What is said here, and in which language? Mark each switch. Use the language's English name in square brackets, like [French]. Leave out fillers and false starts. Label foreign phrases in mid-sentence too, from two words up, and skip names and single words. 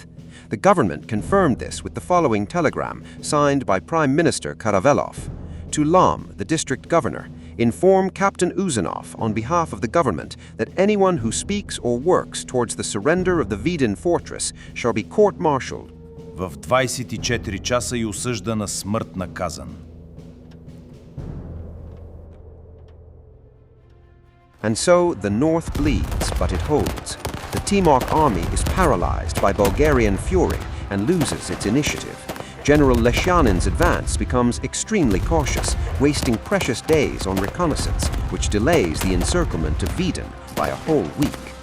[English] The government confirmed this with the following telegram, signed by Prime Minister Karavelov. To Lam, the district governor, inform Captain Uzanov on behalf of the government that anyone who speaks or works towards the surrender of the Vidin fortress shall be court-martialed. [Bulgarian] В 24 часа и осъждан на смърт наказан. [English] And so the north bleeds, but it holds. The Timok army is paralyzed by Bulgarian fury and loses its initiative. General Lesyanin's advance becomes extremely cautious, wasting precious days on reconnaissance, which delays the encirclement of Vidin by a whole week.